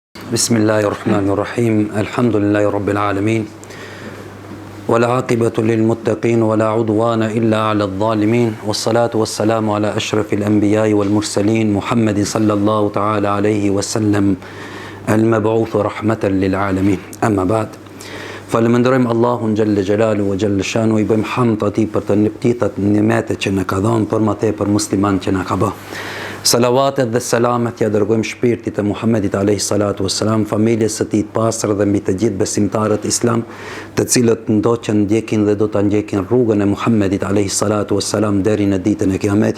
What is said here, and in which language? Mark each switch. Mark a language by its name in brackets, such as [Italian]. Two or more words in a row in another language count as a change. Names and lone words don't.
[Arabic] بسم الله الرحمن الرحيم. الحمد لله رب العالمين. والعاقبة للمتقين ولا عدوان إلا على الظالمين. والصلاة والسلام على أشرف الأنبياء والمرسلين محمد صلى الله تعالى عليه وسلم المبعوث رحمة للعالمين. أما بعد. [Albanian] Falenderojmë Allahun [Arabic] جل جلاله وجل شأنه, [Albanian] i bëjmë hamd atij për të nimetet që na ka dhënë, për më tepër musliman që na ka bë. Salavatet dhe selamet ja dërgojmë shpirtit e Muhammedit [Arabic] عليه الصلاة والسلام, [Albanian] familjes së tij të pastër dhe mbi të gjithë besimtarët islam, të cilët ndoqën ndjekin dhe do ta ndjekin rrugën e Muhammedit [Arabic] عليه الصلاة والسلام [Albanian] deri në ditën e Kiametit.